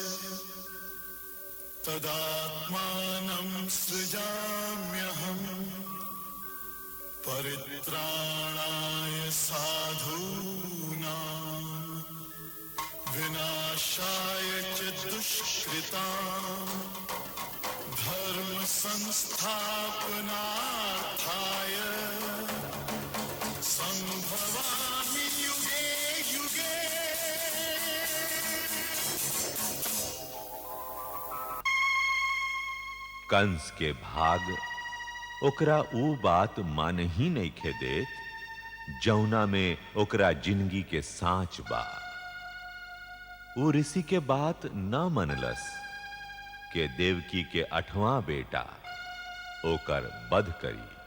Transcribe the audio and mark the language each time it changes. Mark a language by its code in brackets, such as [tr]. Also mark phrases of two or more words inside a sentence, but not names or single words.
[sa] तदात्मानं सृजाम्यहम् परित्राणाय साधूनां विनाशाय च दुष्कृतां धर्म संस्थापनार्थाय संभवामि युगे युगे। [bho] कंस के भाग ओकरा ऊ बात मान ही नइखे देत जौना में ओकरा जिंदगी के साँच बा। ऊ ऋषि के बात न मनलस के देवकी के 8वां बेटा ओकर वध करी।